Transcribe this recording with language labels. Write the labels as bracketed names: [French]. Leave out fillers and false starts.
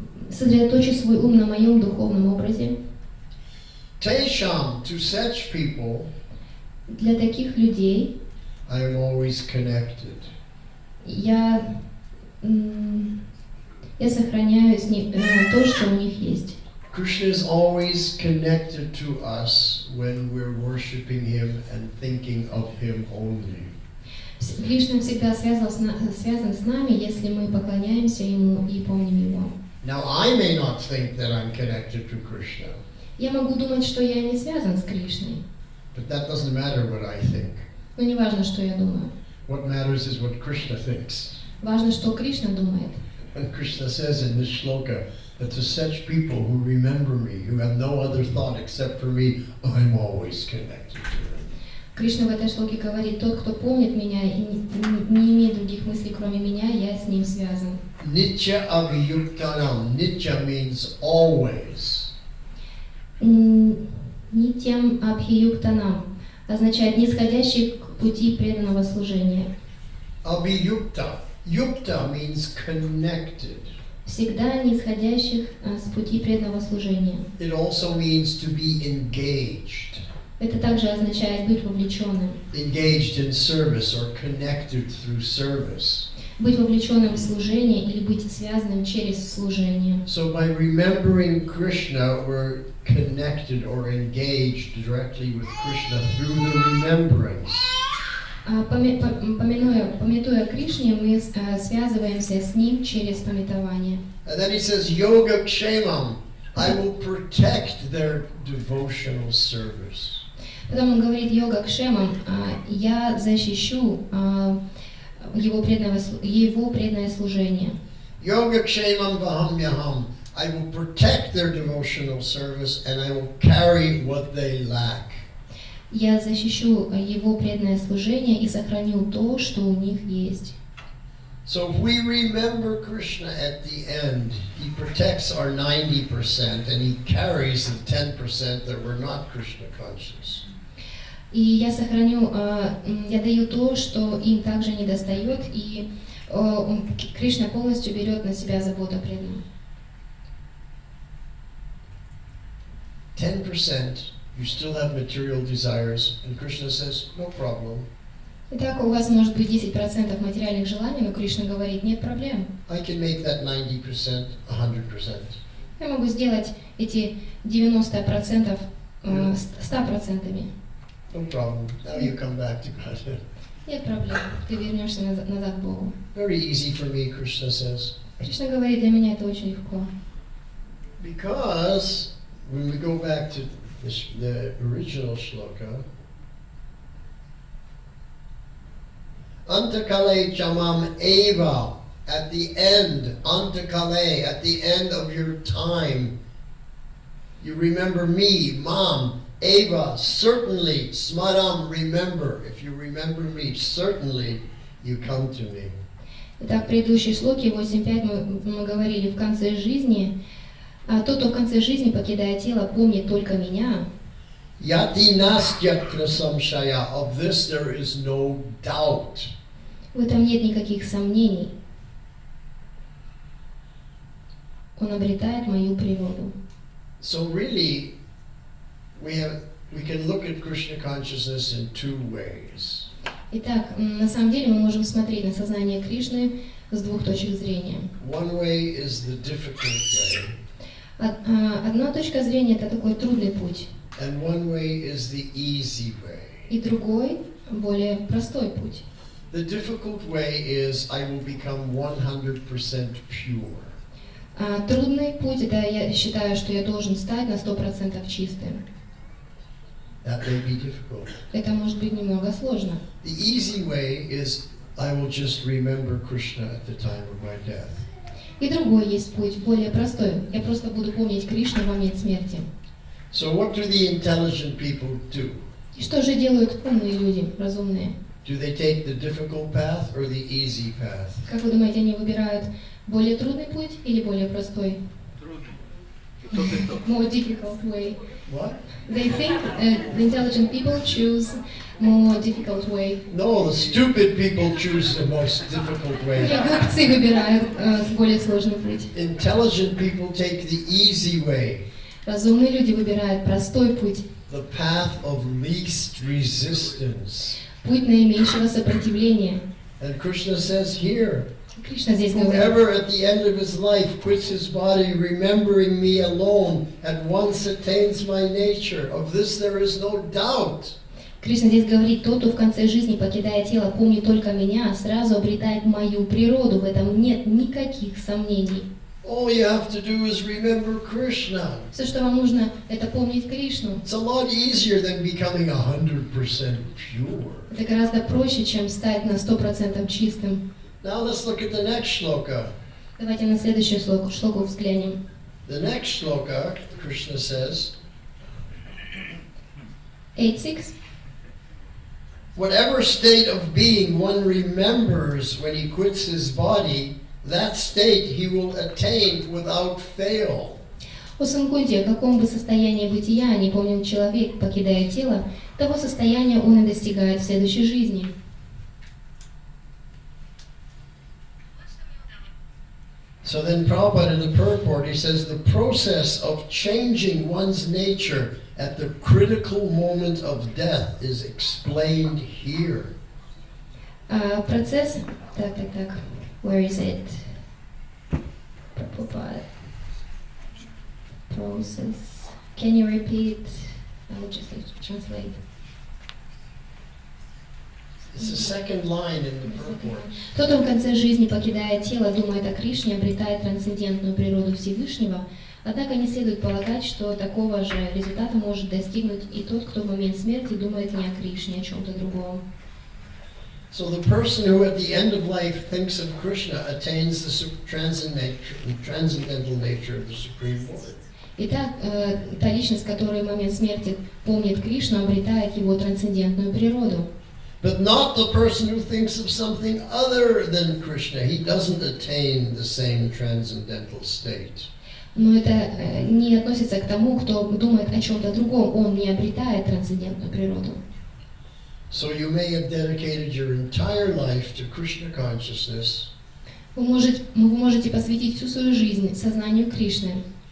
[Russian] Сосредоточив свой ум на моем духовном образе. [English] Tesham, to such people, [Russian] Для таких людей [English] I am always connected. [Russian] я сохраняю с ним то, что у них есть. [English] Krishna is always connected to us when we're worshiping Him and thinking of Him only. [Russian] Кришна всегда связан с нами, если мы поклоняемся Ему и помним Его. [English] Now, I may not think that I'm connected to Krishna, [Russian] Я могу думать, что я не связан с Кришной, [English] but that doesn't matter what I think. [Russian] но не важно, что я думаю. [English] What matters is what Krishna thinks. [Russian] Важно, что Кришна думает. [English] And Krishna says in this shloka that to such people who remember me, who have no other thought except for me, I'm always connected to them. [Russian] Кришна в этой шлоке говорит: тот, кто помнит меня и не имеет других мыслей, кроме меня, я с ним связан. [English] Nitya abhiyuktanam. Nitya means always. [Russian] Нитям абхиюктанам означает нисходящий к пути преданного служения. [English] Abhiyukta. Yukta means connected. [Russian] Всегда нисходящих с пути преданного служения. [English] It also means to be engaged. [Russian] Это также означает быть вовлеченным. [English] Engaged in service or connected through service. [Russian] быть вовлеченным в служение или быть связанным через служение. [English] So by remembering Krishna, we're connected or engaged directly with Krishna through the remembrance. [Russian] Памятуя Кришне, мы связываемся с Ним через памятование. [English] And then he says, Yoga Kshemam, I will protect their devotional service. [Russian] Потом он говорит йога кшемам, я защищу его преданное служение. [Sanskrit] Yoga Kshemam Vahamyaham, [English] I will protect their devotional service and I will carry what they lack. [Russian] Я защищу его преданное служение и сохраню то, что у них есть. [English] So if we remember Krishna at the end, he protects our 90% and he carries the 10% that were not Krishna conscious. [Russian] И я сохраню, я даю то, что им также не достает, и Кришна полностью берет на себя заботу о преданном. [English] 10%, you still have material desires, and Krishna says, no problem. [Russian] Итак, у вас может быть 10% материальных желаний, но Кришна говорит, нет проблем. [English] I can make that 90% 100%. [Russian] Я могу сделать эти 90% 100%. [English] No problem. Now you come back to God. [Russian] Нет проблем, ты вернешься назад к Богу. [English] Very easy for me, Krishna says. [Russian] Кришна говорит, для меня это очень легко. [English] Because when we go back to the original shloka, [Sanskrit] Antakale chamam eva, [English] at the end, antakale, at the end of your time, you remember me, Mom, eva, certainly, smaram, remember. If you remember me, certainly you come to me. [Russian] Итак, в предыдущей шлоке 8.5 мы говорили в конце жизни, тот, кто в конце жизни, покидая тело, помнит только меня. [Sanskrit] Yati nastyatra samshaya, [English] of this there is no doubt. [Russian] В этом нет никаких сомнений. Он обретает мою природу. [English] So really, we can look at Krishna consciousness in two ways. [Russian] Итак, на самом деле мы можем смотреть на сознание Кришны с двух точек зрения. [English] One way is the difficult way. [Russian] Одна точка зрения — это такой трудный путь. [English] And one way is the easy way. [Russian] И другой — более простой путь. [English] The difficult way is I will become 100% pure. [Russian] Трудный путь — это я считаю, что я должен стать на 100% чистым. [English] That may be difficult. [Russian] Это может быть немного сложно. [English] The easy way is I will just remember Krishna at the time of my death. [Russian] И другой есть путь, более простой. Я просто буду помнить Кришну в момент смерти. [English] So what do the intelligent people do? [Russian] И что же делают умные люди, разумные? [English] Do they take the difficult path or the easy path? [Russian] Как вы думаете, они выбирают более трудный путь или более простой? [English] More difficult way. What? They think the intelligent people choose more difficult way. No, the stupid people choose the most difficult way. [Russian] Глупцы выбирают более сложный путь. [English] Intelligent people take the easy way. [Russian] Разумные люди выбирают простой путь. [English] The path of least resistance. [Russian] Путь наименьшего сопротивления. [English] And Krishna says here, [Russian] Кришна здесь говорит, [English] whoever at the end of his life quits his body, remembering me alone, at once attains my nature. Of this there is no doubt. [Russian] Кришна здесь говорит, тот, кто в конце жизни, покидая тело, помнит только меня, сразу обретает мою природу. В этом нет никаких сомнений. [English] All you have to do is remember Krishna. [Russian] Все, что вам нужно, это помнить Кришну. [English] It's a lot easier than becoming 100% pure. [Russian] Это гораздо проще, чем стать на 100% чистым. [English] Now let's look at the next shloka. [Russian] Давайте на следующую шлоку взглянем. [English] The next shloka, Krishna says, 8.6. whatever state of being one remembers when he quits his body, that state he will attain without fail. [Russian] О Санкунте, о каком бы состоянии бытия не помнил человек, покидая тело, того состояния он и достигает в следующей жизни. [English] So then Prabhupada in the purport, he says the process of changing one's nature at the critical moment of death is explained here. [Russian] Процесс, [English] Where is it? Prabhupada. Process. Can you repeat? I will just translate. It's the second line in the purport. [Russian] Тот, кто в конце жизни, покидая тело, думает о Кришне, обретает трансцендентную природу Всевышнего, однако не следует полагать, что такого же результата может достигнуть и тот, кто в момент смерти думает не о Кришне, о чем-то другом. [English] So the person who at the end of life thinks of Krishna attains the transcendental nature of the Supreme Lord. [Russian] Итак, та личность, которая в момент смерти помнит Кришну, обретает его трансцендентную природу. [English] But not the person who thinks of something other than Krishna. He doesn't attain the same transcendental state. [Russian] Но это не относится к тому, кто думает о чем-то другом. Он не обретает трансцендентную природу. [English] So you may have dedicated your entire life to Krishna consciousness. [Russian] Вы можете посвятить всю свою жизнь сознанию Кришны,